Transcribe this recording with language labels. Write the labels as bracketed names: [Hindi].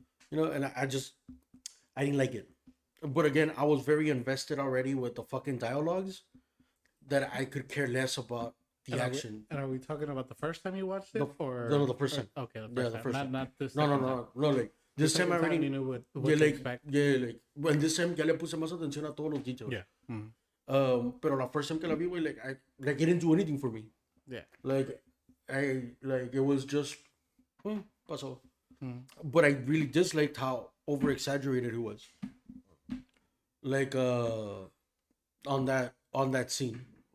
[English] You know, and I didn't like it. But again, I was very invested already with the fucking dialogues that I could care less about the action. And are we talking about the first time you watched it? No, the first time. Okay, the first time. Not this time. No, like, this time I already knew what to expect. Yeah, like, when this time [Spanish] ya le puse más atención a todos los details. [English] Yeah. Mm-hmm. [Spanish] Pero la [English] first time [Spanish] que la vi, [English] güey, like, it didn't do anything for me. Yeah. Like, it was just, [Spanish] pasó. [English] Mm. But I really disliked how over exaggerated he was. Like, on that scene.